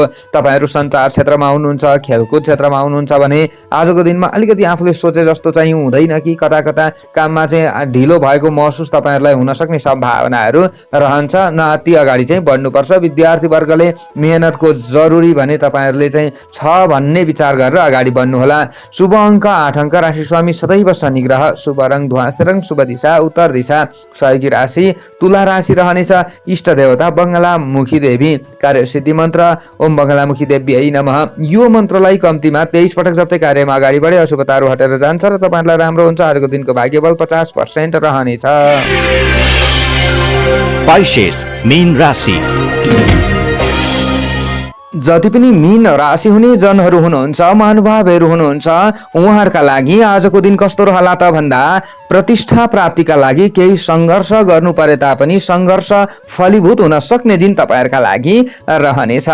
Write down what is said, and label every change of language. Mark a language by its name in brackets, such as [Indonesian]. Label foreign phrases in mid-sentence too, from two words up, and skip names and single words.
[Nepali] तपाईँहरू सञ्चार क्षेत्रमा हुनुहुन्छ, खेलकुद क्षेत्रमा हुनुहुन्छ भने आजको दिनमा अलिकति आफूले सोचे जस्तो चाहिँ हुँदैन कि कता कता काममा चाहिँ ढिलो भएको महसुस तपाईँहरूलाई हुन सक्ने सम्भावनाहरू रहन्छ। नआत्ति अगाडि चाहिँ बढ्नुपर्छ। विद्यार्थी वर्गले मेहनतको जरुरी भने तपाईँहरूले चाहिँ छ भन्ने विचार गरेर अगाडि बढ्नुहोला। शुभ अङ्क 8 अङ्क, राशि स्वामी सदैव शनि ग्रह, शुभ रङ ध्वाँसे रङ, शुभ दिशा उत्तर दिशा, सहयोगी राशि तुला राशि रहनेछ। इष्ट देवता बङ्गलामुखी देवी। कार्यसिद्धि मन्त्र [Sanskrit] ओम बङ्गलामुखी देव्यै नमः। [Nepali] यो मन्त्रलाई कम्तीमा 23 पटक जप्दै कार्यमा अगाडि बढे अशुभताहरू हटेर जान्छ र तपाईँहरूलाई राम्रो हुन्छ। आजको दिनको भाग्यबल 50% रहनेछ। Pisces, मीन राशि। जति पनि मीन राशि हुने जनहरू हुनुहुन्छ, महानुभावहरू हुनुहुन्छ, उहाँहरूका लागि आजको दिन कस्तो रहला त भन्दा प्रतिष्ठा प्राप्तिका लागि केही सङ्घर्ष गर्नु परे तापनि सङ्घर्ष फलीभूत हुन सक्ने दिन तपाईँहरूका लागि रहनेछ।